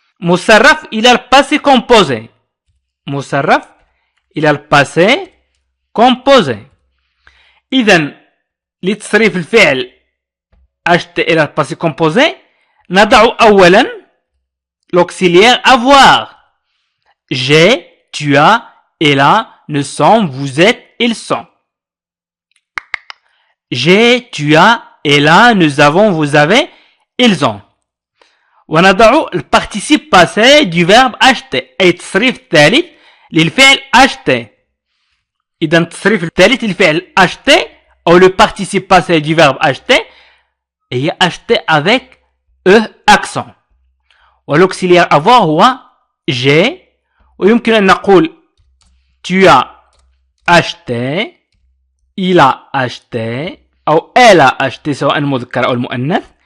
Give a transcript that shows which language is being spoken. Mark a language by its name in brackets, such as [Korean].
[Arabic] مصرف إلى الباسي composé. إذن لتصريف الفعل acheter إلى الباسي composé نضع أولا [French] l'auxiliaire avoir. j'ai, tu as, elle a, nous sommes, vous êtes, ils sont. j'ai, tu as, elle a, nous avons, vous avez, ils ont. [Arabic] ونضع ال [French] participe passé du verbe acheter [Arabic] أي التصريف الثالث للفعل acheter. إذا التصريف الثالث للفعل [French] acheter أو le participe passé du verbe acheter هي acheter avec accent. والauxiliaire avoir هو j'ai. [Arabic] ويمكن أن نقول [French] tu as acheté, il a acheté أو elle a acheté [Arabic] سواء المذكر أو المؤنث.